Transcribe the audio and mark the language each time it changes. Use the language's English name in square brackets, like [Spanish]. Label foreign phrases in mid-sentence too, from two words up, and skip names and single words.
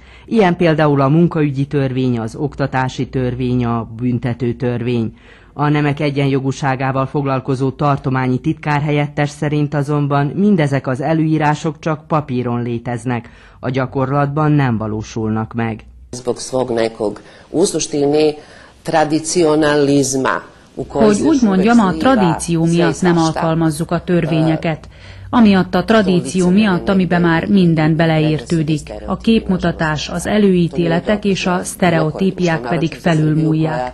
[Hungarian] Ilyen például a munkaügyi törvény, az oktatási törvény, a büntető törvény. A nemek egyenjogúságával foglalkozó tartományi titkárhelyettes szerint azonban mindezek az előírások csak papíron léteznek, a gyakorlatban nem valósulnak meg. [Serbian] Zbog svog nekog u suštini tradicionalizma. [Hungarian] Hogy úgy mondjam, a tradíció miatt nem alkalmazzuk a törvényeket. Amiatt a tradíció miatt, amiben már minden beleértődik. A képmutatás, az előítéletek és a sztereotípiák pedig felülmúlják.